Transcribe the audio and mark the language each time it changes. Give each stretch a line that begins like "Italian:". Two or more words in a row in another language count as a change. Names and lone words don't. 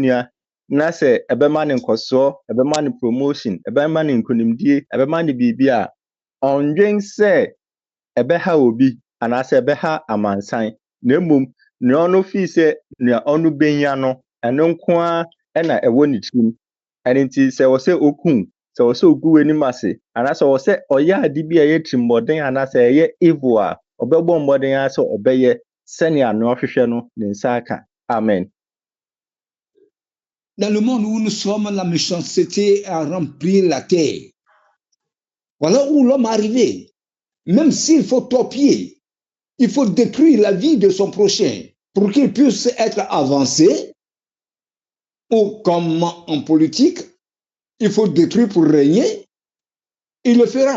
Akan: nua na sɛ ɛbɛma ne nkɔsoɔ ɛbɛma ne promotion ɛbɛma ne nkonimdie ɛbɛma ne biribi a ɔndwen sɛ ɛbɛha obi anaasɛ ɛbɛha amansan na mmom nea ɔno fii sɛ nea ɔno benya no ɛno nko ara ɛna ɛwɔ ne tirim ɛno nti sɛ ɛwɔ sɛ okum sɛ ɛwɔ sɛ ogu w'anim ase anaasɛ ɛwɔ sɛ ɔyɛ ade bi a ɛyɛ tirimmɔden anaasɛ ɛyɛ evil a ɔbɛbɔ mmɔden ara sɛ ɔbɛyɛ sɛnea nea ɔhwehwɛ no ne nsa aka amen.
French: Dans le monde où nous sommes, la méchanceté a rempli la terre. Voilà où l'homme est arrivé. Même s'il faut torpiller, il faut détruire la vie de son prochain pour qu'il puisse être avancé, ou comme en politique, il faut détruire pour régner, il le fera.